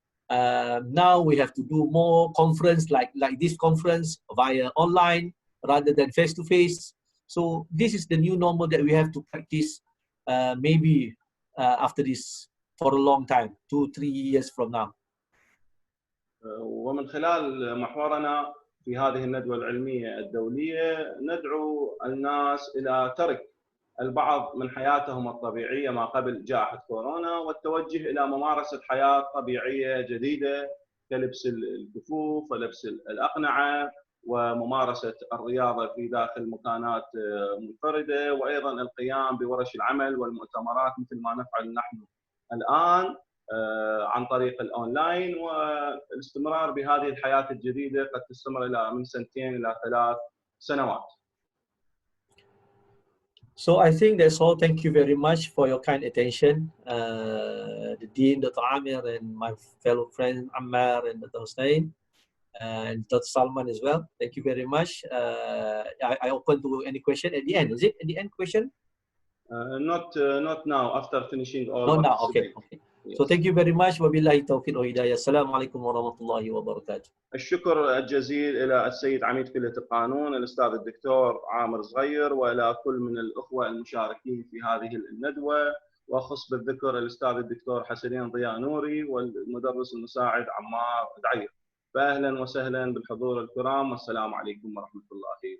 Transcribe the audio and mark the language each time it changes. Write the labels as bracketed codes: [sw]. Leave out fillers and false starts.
[en] Now we have to do more conference like this conference via online rather than face-to-face. So this is the new normal that we have to practice maybe after this for a long time, 2-3 years from now. [ar] ومن خلال محورنا في هذه الندوة العلمية الدولية ندعو الناس إلى ترك البعض من حياتهم الطبيعية ما قبل جائحة كورونا والتوجه إلى ممارسة حياة طبيعية جديدة كلبس الكفوف ولبس الأقنعة وممارسة الرياضة في داخل مكانات منفردة، وأيضا القيام بورش العمل والمؤتمرات مثل ما نفعل نحن الآن عن طريق الأونلاين، والاستمرار بهذه الحياة الجديدة قد تستمر إلى من 2 إلى 3 سنوات. [en] So I think that's all. Thank you very much for your kind attention. The Dean, Dr. Amir, and my fellow friend Ammar and Dr. Hussein, and Dr. Salman as well. Thank you very much. I open to any question at the end. Is it at the end question? Not now. After finishing all. Not now. Okay. Okay. Yes. So thank you very much. [ar] وبالله التوفيق والهداية. السلام عليكم ورحمة الله وبركاته. الشكر الجزيل إلى السيد عميد كلية القانون الأستاذ الدكتور عامر زغير، وإلى كل من الأخوة المشاركين في هذه الندوة، وأخص بالذكر الأستاذ الدكتور حسنين ضياء نوري والمدرس المساعد عمار دعير. فأهلا وسهلا بالحضور الكرام، والسلام عليكم ورحمة الله